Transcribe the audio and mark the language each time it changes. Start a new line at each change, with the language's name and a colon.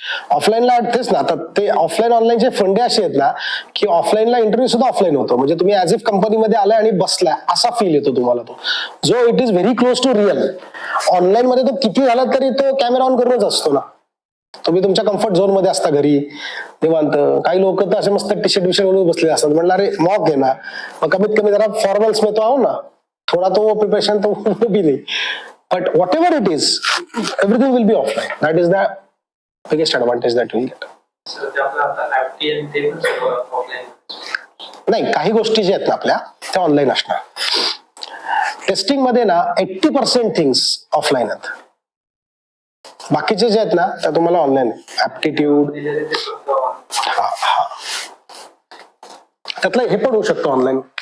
Marathi: ऑफलाईनला तेच ना, आता ते ऑफलाईन ऑनलाईनचे फंडे असे आहेत ना की ऑफलाईनला इंटरव्ह्यू सुद्धा ऑफलाईन होतो. म्हणजे तुम्ही ऍज इफ कंपनीमध्ये आलाय आणि बसलाय असा फील येतो तुम्हाला, तो जो
English: It is very close to real.
Marathi: Online मध्ये तो किती झाला तरी तो कॅमेरा ऑन करूनच असतो ना, तुम्ही तुमच्या कम्फर्ट झोन मध्ये असता घरी निवांत. काही लोक तर असे मस्त टी शर्ट विषय बसले असतात. म्हणलं अरे मॉक घे ना, मग कमीत कमी जरा
Hindi: फॉर्मल्स में तो आओ ना, थोड़ा तो वो प्रिपरेशन तो वो भी नहीं.
English: But whatever it is, everything will be offline. That is the biggest advantage that you will get.
Marathi: नाही, काही गोष्टी ज्या आहेत ना आपल्या त्या ऑनलाईन असणार. टेस्टिंग मध्ये ना 80% थिंग्स ऑफलाईन आहेत. बाकीचे जे आहेत ना त्या तुम्हाला ऑनलाईन ऍप्टिट्यूड त्यातलं हे पण होऊ शकतं ऑनलाईन.